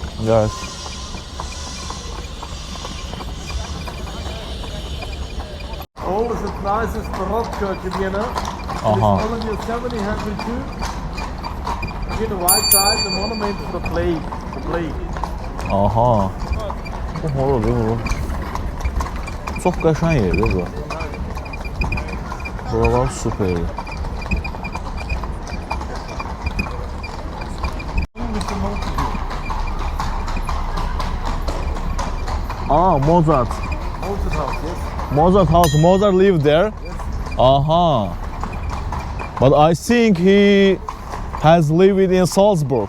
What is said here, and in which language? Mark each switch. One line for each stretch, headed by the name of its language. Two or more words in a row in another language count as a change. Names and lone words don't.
English: Yes. Oldest and nicest Baroque church in Vienna. Aha. It's only 1702. Here on the right side, the monument for the plague. The plague.
Azerbaijani: Aha. Bu horoz bu. Çox qəşəng yerdir bu. Buralar süperdir.
English: Ah, Mozart. Mozart house, yes. Mozart house. Mozart lived there. Aha. But I think he has lived in Salzburg.